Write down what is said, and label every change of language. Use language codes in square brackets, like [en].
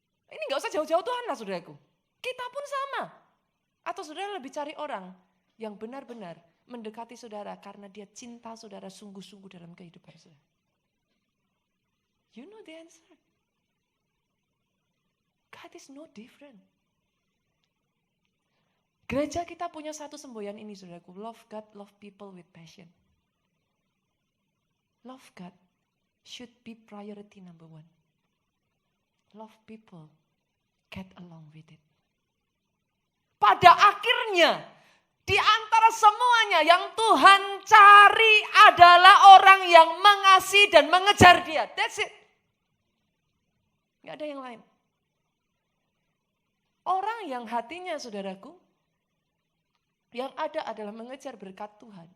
[id] Ini gak usah jauh-jauh Tuhan lah saudaraku. Kita pun sama. Atau saudara lebih cari orang yang benar-benar mendekati saudara karena dia cinta saudara sungguh-sungguh dalam kehidupan saudara. [en] You know the answer. God is no different. [id] Gereja kita punya satu semboyan ini saudaraku. [en] Love God, love people with passion. Love God should be priority number one. Love people, get along with it. [id] Pada akhirnya, di antara semuanya yang Tuhan cari adalah orang yang mengasihi dan mengejar dia. [en] That's it. [id] Gak ada yang lain. Orang yang hatinya saudaraku, yang ada adalah mengejar berkat Tuhan.